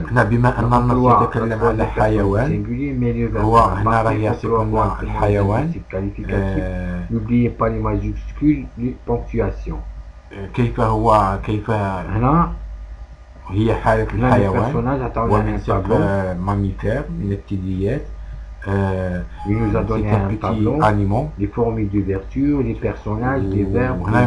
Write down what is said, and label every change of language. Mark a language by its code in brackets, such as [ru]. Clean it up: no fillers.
[ar] بما أن النص يتكلم على حيوان هو هنا راه يصفنا الحيوان. [fr] N'oubliez pas les majuscules, les ponctuations. [ar] كيف هنا هي حالة الحيوان ومن ماميفير من الثدييات. [fr] Il nous a donné un tableau, les formules d'ouverture, les personnages, les verbes.